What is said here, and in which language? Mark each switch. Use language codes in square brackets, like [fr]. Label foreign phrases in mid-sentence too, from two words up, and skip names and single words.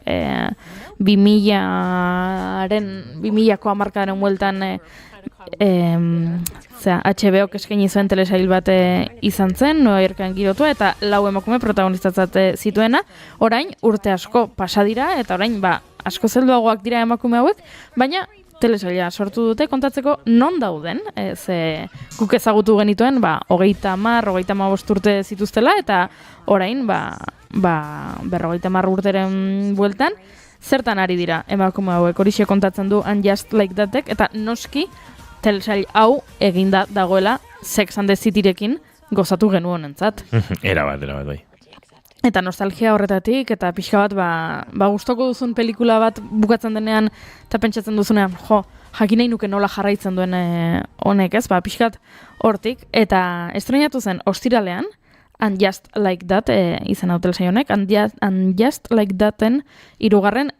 [eu] 2000ko hamarkadaren bueltan HBO-k eskaini zuen telesail bat izan zen, Nueva Yorken girotua, eta 4 emakume protagonistatzat zituena, orain urte asko pasa dira, eta orain asko zelduagoak dira emakume hauek, baina telesaila sortu dute kontatzeko non dauden, guk ezagutu genituen, 30-35 urte zituztela, eta orain, 50 urteren bueltan, zertan ari dira emakume hauek, horixe kontatzen du And Just Like That-ek, eta noski telesail hau eginda dagoela Sex and the Cityrekin gozatu genuen entzat. Era bat, bai. Eta nostalgia horretatik, eta pixka bat, gustoko duzun pelikula bat bukatzen denean, eta pentsatzen duzunean, jakin nahi nuke nola jarraitzen duen honek, ez? Pixkat hortik, eta estrenatu zen ostiralean, And Just Like That izan hau telesail honek, And Just Like That-en 3.